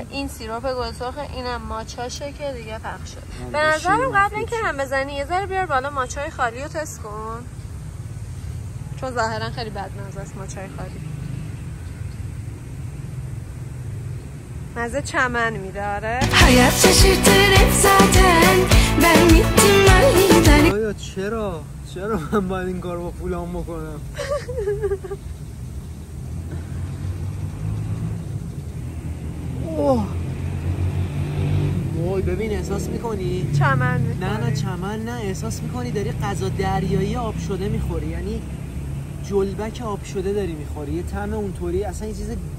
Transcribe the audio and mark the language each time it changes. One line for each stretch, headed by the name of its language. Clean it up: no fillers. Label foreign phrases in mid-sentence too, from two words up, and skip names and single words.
Persian: این سیروپ گل سرخه، اینم ماچاشه که دیگه پخش شد. به نظرم قبل اینکه هم بزنی یه ذره بیار بالا ماچای خالی رو تست کن، چون ظاهرا خیلی بدمزه است ماچای خالی. مزه چمن میده. آره
Turkish: hayat şaşırtır zaten ben gittim aniden.
Persian: آیا چرا من باید این کار با پولام بکنم؟ اوه وای ببین احساس میکنی؟ چمن میکنی؟ نه چمن نه، احساس میکنی داری غذا دریایی آب شده میخوری، یعنی جلبک آب شده داری میخوری، یه طعم اونطوری اصلا یه چیز